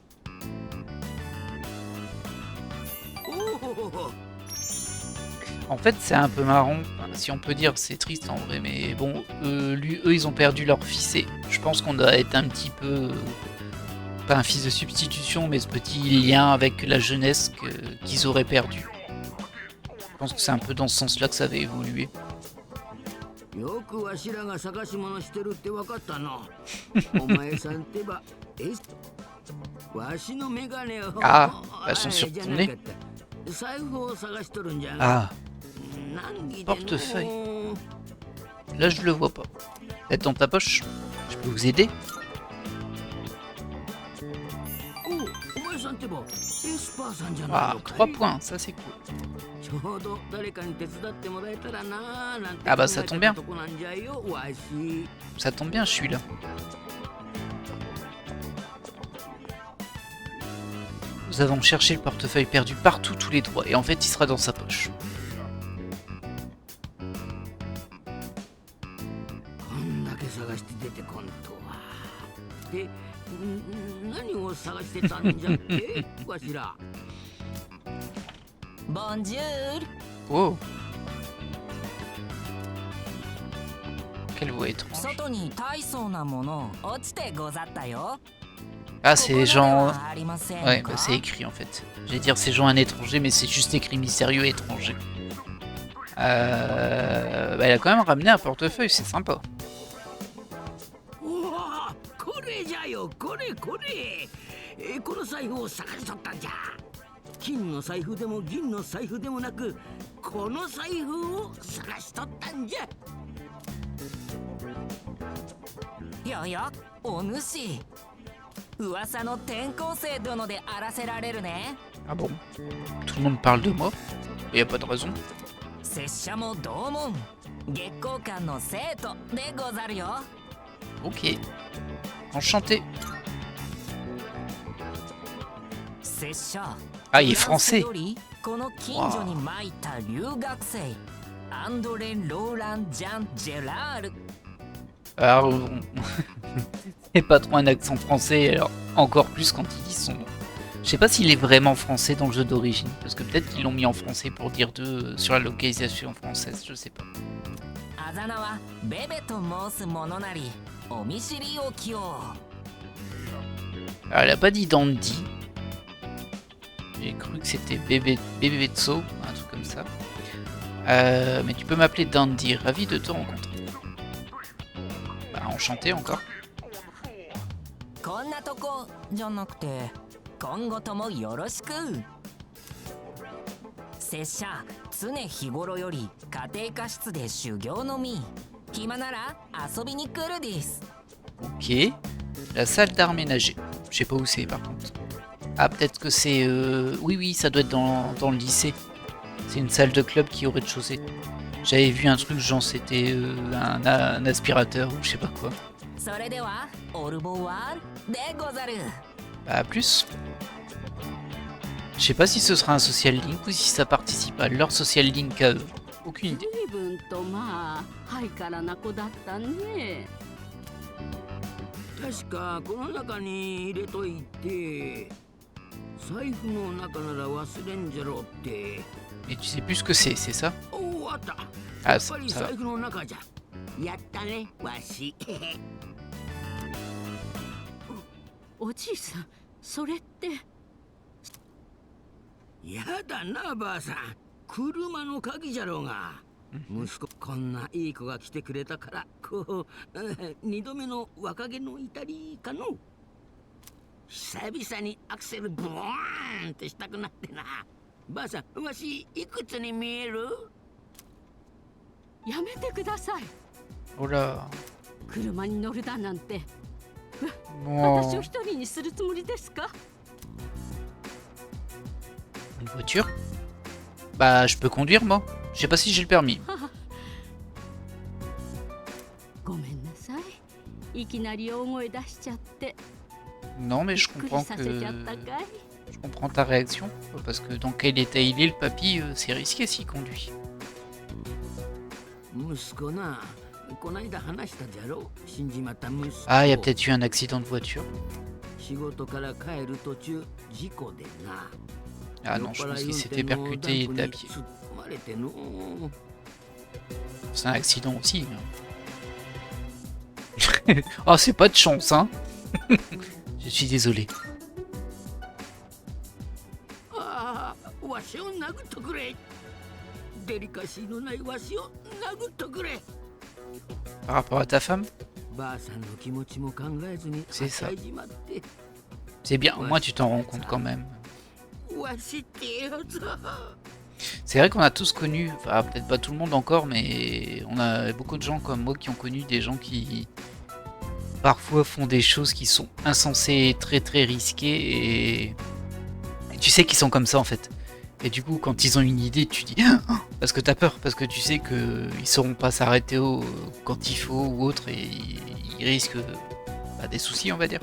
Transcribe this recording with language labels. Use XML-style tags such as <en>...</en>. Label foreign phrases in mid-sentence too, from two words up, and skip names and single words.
<fr>En fait, c'est un peu marrant, enfin, si on peut dire, c'est triste en vrai, mais bon, eux, ils ont perdu leur fils et je pense qu'on doit être un petit peu... pas un fils de substitution, mais ce petit lien avec la jeunesse qu'ils auraient perdu. Je pense que c'est un peu dans ce sens-là que ça avait évolué.</fr> <ja>よくわしらが探し物してるってわかったの。お前さんってば、わしのメガネを。</ja> <fr>Ah, elles sont sur ton nez.</fr> <ja>財布を探しとるんじゃが。</ja> <fr>Ah, portefeuille. Là, je le vois pas. Peut-être dans ta poche. Je peux vous aider?</fr> <ja>お前さんってば、エスパーさんじゃない</ja> <fr>Ah,</fr> <ja>のかい。</ja> <fr>3 points, ça c'est cool.</fr> <ja>ちょうど誰かに手伝ってもらえたらなーなんて</ja> <fr>Ah bah, ça tombe bien.</fr> <ja>とこなんじゃよ、わし。</ja> <fr>Ça tombe bien, je suis là. Nous avons cherché le portefeuille perdu partout, tous les droits, et en fait, il sera dans sa poche.</fr> <ja>こんだけ探して出てこんとは。で、何を探してたんじゃっけわしら。ボンジュール。</ja> <fr>Oh! Quelle voix étrange.</fr> <ja>外に大層なもの落ちてござったよ。</ja> <fr>Ah, c'est les gens...</fr> <ja>ありませんか？</ja> <fr>Ouais, bah, c'est écrit en fait. J'allais dire c'est gens un étranger, mais c'est juste écrit mystérieux étranger. Bah, elle a quand même ramené un portefeuille, c'est sympa.</fr> <ja>うわー、これじゃよ、これこれ。この財布を探しとったんじゃ。金の財布でも銀の財布でもなく、この財布を探しとったんじゃ。やや、お主。噂の転校生殿であらせられるね。</ja> <fr>Ah bon? Tout le monde parle de moi? Et y a pas de raison.</fr> <ja>拙者も同門月光館の生徒でござるよ。</ja> <fr>Ok. Enchanté.</fr> <ja>拙者</ja> <fr>Ah, il est</fr> <ja>フランス</ja> <fr>français.</fr> <ja>よりこの近所に参った留学生アンドレ・ローラン・ジャン・ジェラール。</ja> <fr>Alors, c'est pas trop un accent français, alors encore plus quand il dit son nom. Je sais pas s'il est vraiment français dans le jeu d'origine, parce que peut-être qu'ils l'ont mis en français pour dire d'eux sur la localisation française, je sais pas.</fr> <ja>あざ名はベベと申す者なりお見知りおきを。</ja> <fr>Alors, elle a pas dit Dandy. J'ai cru que c'était Bebetso, un truc comme ça. Mais tu peux m'appeler Dandy, ravi de te rencontrer. Bah, enchanté encore.</fr> <ja>こんなとこじゃなくて今後ともよろしく。拙者常日頃より家庭科室で修行のみ。暇なら遊びに来るです。</ja> <fr>Ok. La salle d'art ménager. Je sais pas où c'est par contre. Ah, peut-être que c'est... Oui, oui, ça doit être dans le lycée. C'est une salle de club qui est au rez-de-chaussée. J'avais vu un truc, genre c'était un aspirateur ou je sais pas quoi.</fr> <ja>それではオルボワールでござる。</ja> <fr>Bah, à plus. Je sais pas si ce sera un</fr> <en>social link</en> <fr>ou si ça participe à leur</fr> <en>social link</en> <fr>à eux. Aucune idée.</fr> <ja>随分とまあハイカラな子だったね。確かこの中に入れといて、財布の中なら忘れんじゃろうって。</ja> <fr>Et tu sais plus ce que c'est ça?</fr> <ja>おお、あった。</ja> <fr>Ah,</fr> <ja>やっ</ja> <fr>ça</fr> <ja>ぱり</ja> <fr>va.</fr> <ja>財布の中じゃ。やったね、わし。おじいさん、それって。やだな、ばあさん。車の鍵じゃろうが。息子、こんないい子が来てくれたから、こう、二度目の若気の至りかの。久々にアクセルブワーンってしたくなってな。ばあさん、わし、いくつに見える？やめてください。</ja> <fr>Oh là.</fr> <ja>車に乗るだなんて。</ja> <fr>Bon.</fr> <ja>私を一人にするつもりですか？</ja> <fr>Une voiture? Bah, je peux conduire moi. Je sais pas si j'ai le permis.</fr> <ja>ごめんなさい。いきなり大声出しちゃって。</ja> <fr>Non, mais je</fr> <ja>びっくり</ja> <fr>comprends</fr> <ja>させちゃったかい？</ja> <fr>Je comprends ta réaction. Parce que dans quel état il est, le papy, c'est risqué s'il conduit.</fr> <ja>息子な、こないだ話したじゃろ。死んじまった息子。</ja> <fr>Ah, il y a peut-être eu un accident de voiture.</fr> <ja>仕事から帰る途中、事故でな。</ja> <fr>Ah non, je pense qu'il s'est fait percuter et était à pied. C'est un accident aussi. Oh, c'est pas de chance, hein. Je suis désolé.</fr> <ja>ああ、わしを殴っとくれ。デリカシーのないわしを殴っとくれ。</ja> <fr>Par rapport à ta femme?</fr> <ja>ばあさんの気持ちも考えずに</ja> <fr>C'est ça.</fr> <ja>与えじまって</ja> <fr>C'est bien, au moins tu t'en rends compte quand même.</fr> <ja>わしってやつは</ja> <fr>C'est vrai qu'on a tous connu, enfin peut-être pas tout le monde encore, mais on a beaucoup de gens comme moi qui ont connu des gens qui parfois font des choses qui sont insensées, très très risquées et tu sais qu'ils sont comme ça en fait. Et du coup quand ils ont une idée tu dis parce que t'as peur, parce que tu sais qu'ils sauront pas s'arrêter quand il faut ou autre et ils risquent des soucis on va dire.</fr>